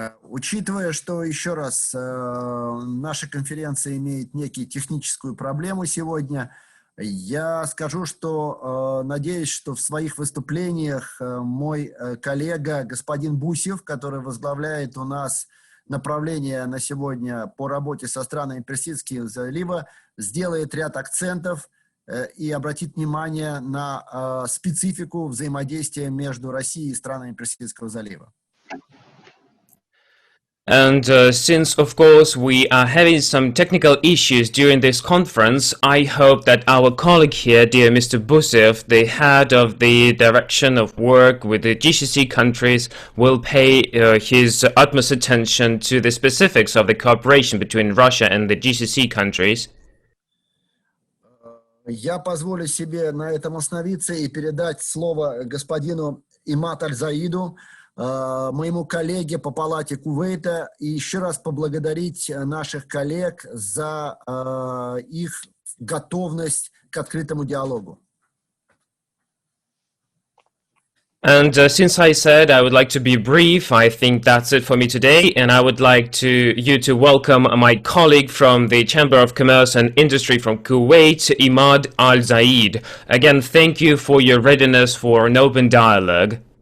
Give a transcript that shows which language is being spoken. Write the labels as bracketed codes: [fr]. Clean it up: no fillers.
[ru] Учитывая, что, еще раз, наша конференция имеет некую техническую проблему сегодня, я скажу, что надеюсь, что в своих выступлениях мой коллега господин Бусев, который возглавляет у нас направление на сегодня по работе со странами Персидского залива, сделает ряд акцентов и обратит внимание на специфику взаимодействия между Россией и странами Персидского залива. [en] And since, of course, we are having some technical issues during this conference, I hope that our colleague here, dear Mr. Busev, the head of the direction of work with the GCC countries, will pay his utmost attention to the specifics of the cooperation between Russia and the GCC countries. [ru] Я позволю себе на этом остановиться и передать слово господину Имат Аль-Заиду, моему коллеге по палате Кувейта, и еще раз поблагодарить наших коллег за их готовность к открытому диалогу. [en] And since I said I would like to be brief, I think that's it for me today, and I would like you to welcome my colleague from the Chamber of Commerce and Industry from Kuwait, Imad Al-Zaid. Again, thank you for your readiness for an open dialogue.